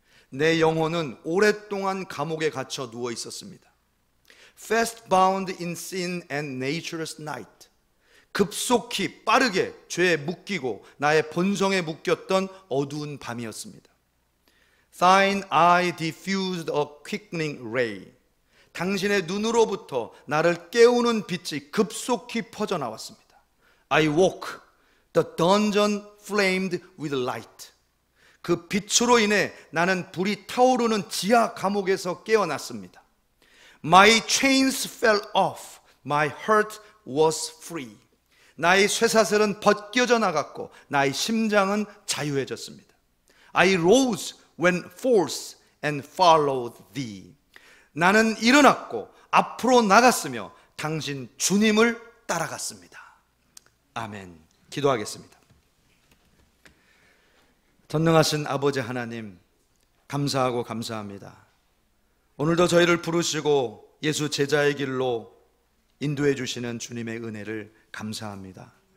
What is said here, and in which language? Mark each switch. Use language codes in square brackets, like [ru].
[ko] 내 영혼은 오랫동안 감옥에 갇혀 누워 있었습니다. [en] Fast bound in sin and nature's night. [ko] 급속히 빠르게 죄에 묶이고 나의 본성에 묶였던 어두운 밤이었습니다. [en] Thine eye diffused a quickening ray. [ko] 당신의 눈으로부터 나를 깨우는 빛이 급속히 퍼져나왔습니다. [en] I woke. The dungeon flamed with light. [ko] 그 빛으로 인해 나는 불이 타오르는 지하 감옥에서 깨어났습니다. My chains fell off. My heart was free. 나의 쇠사슬은 벗겨져 나갔고 나의 심장은 자유해졌습니다. I rose when forced and followed thee. 나는 일어났고 앞으로 나갔으며 당신 주님을 따라갔습니다. 아멘. 기도하겠습니다. 전능하신 아버지 하나님, 감사하고 감사합니다. 오늘도 저희를 부르시고 예수 제자의 길로 인도해 주시는 주님의 은혜를 감사합니다.